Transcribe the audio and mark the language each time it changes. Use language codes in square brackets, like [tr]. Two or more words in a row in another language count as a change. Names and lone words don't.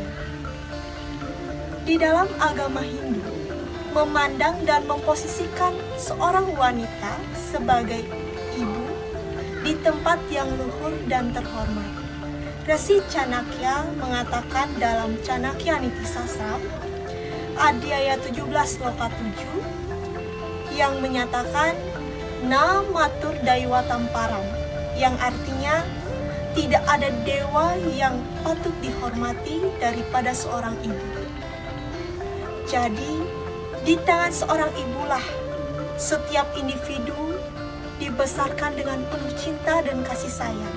[id] Di dalam agama Hindu, memandang dan memposisikan seorang wanita sebagai ibu di tempat yang luhur dan terhormat. Resi Chanakya mengatakan dalam Chanakya Niti Sasram, Adhyaya 17 Sloka 7, yang menyatakan [sa] न मातुर दैवत तम्परम्, [id] yang artinya tidak ada dewa yang patut dihormati daripada seorang ibu. Jadi, di tangan seorang ibulah setiap individu dibesarkan dengan penuh cinta dan kasih sayang.